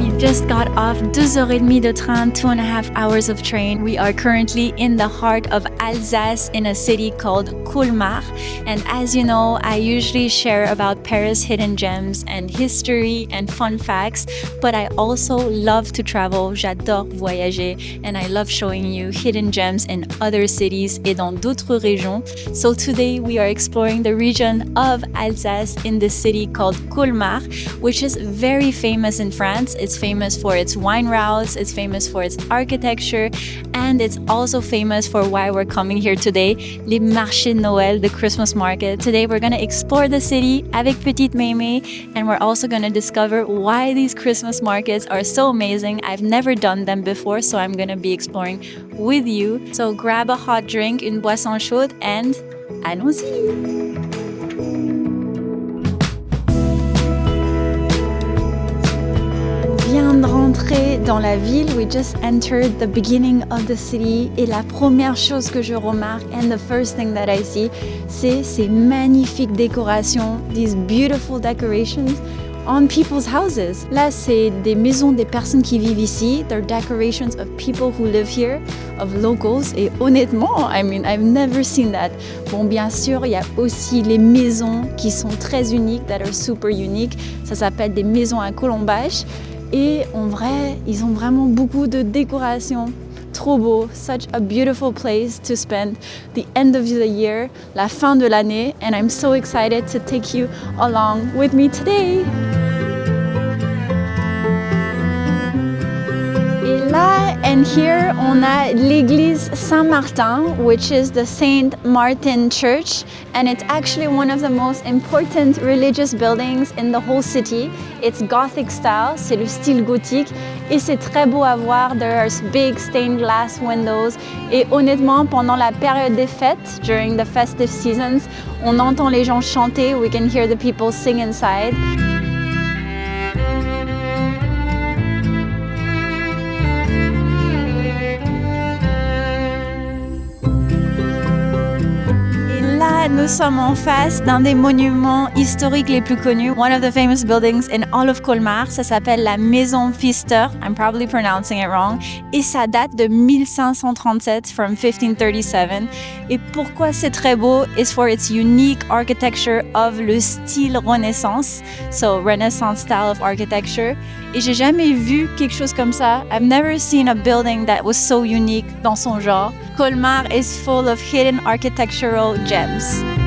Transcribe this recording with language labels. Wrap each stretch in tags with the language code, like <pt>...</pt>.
<en>Just got off</en> <fr>2h30 de train,</fr> <en>2.5 hours of train. We are currently in the heart of Alsace in a city called Colmar. And as you know, I usually share about Paris hidden gems and history and fun facts, but I also love to travel.</en> <fr>J'adore voyager</fr> <en>and I love showing you hidden gems in other cities</en> <fr>et dans d'autres régions.</fr> <en>So today we are exploring the region of Alsace in this city called Colmar, which is very famous in France. It's famous for its wine routes, it's famous for its architecture, and it's also famous for why we're coming here today,</en> <fr>les marchés de Noël,</fr> <en>the Christmas market. Today we're going to explore the city avec Petite Mémé, and we're also going to discover why these Christmas markets are so amazing. I've never done them before, so I'm going to be exploring with you. So grab a hot drink,</en> <fr>une boisson chaude,</fr> <en>and</en> <fr>allons-y! Vient de rentrer dans la ville.</fr> <en>We just entered the beginning of the city</en> <fr>et la première chose que je remarque</fr> <en>and the first thing that I see,</en> <fr>c'est ces magnifiques décorations,</fr> <en>these beautiful decorations on people's houses.</en> <fr>Là, c'est des maisons des personnes qui vivent ici.</fr> <en>They're decorations of people who live here, of locals.</en> <fr>Et honnêtement,</fr> <en>I mean, I've never seen that.</en> <fr>Bon, bien sûr, il y a aussi les maisons qui sont très uniques,</fr> <en>that are super unique.</en> <fr>Ça s'appelle des maisons à colombage. Et en vrai, ils ont vraiment beaucoup de décorations. Trop beau.</fr> <en>Such a beautiful place to spend the end of the year,</en> <fr>la fin de l'année.</fr> <en>And I'm so excited to take you along with me today.</en> <fr>Et là,</fr> <en>and here,</en> <fr>on a l'église Saint-Martin,</fr> <en>which is the Saint Martin Church. And it's actually one of the most important religious buildings in the whole city. It's Gothic style,</en> <fr>c'est le style gothique. Et c'est très beau à voir.</fr> <en>There are big stained glass windows.</en> <fr>Et honnêtement, pendant la période des fêtes,</fr> <en>during the festive seasons,</en> <fr>on entend les gens chanter.</fr> <en>We can hear the people sing inside.</en> <fr>Nous sommes en face d'un des monuments historiques les plus connus,</fr> <en>one of the famous buildings in all of Colmar.</en> <fr>Ça s'appelle la Maison Pfister.</fr> <en>I'm probably pronouncing it wrong.</en> <fr>Et ça date de 1537,</fr> <en>from 1537.</en> <fr>Et pourquoi c'est très beau</fr> <en>is for its unique architecture of</en> <fr>le style Renaissance.</fr> <en>So Renaissance style of architecture.</en> <fr>Et j'ai jamais vu quelque chose comme ça.</fr> <en>I've never seen a building that was so unique</en> <fr>dans son genre.</fr> <en>Colmar is full of hidden architectural gems.</en>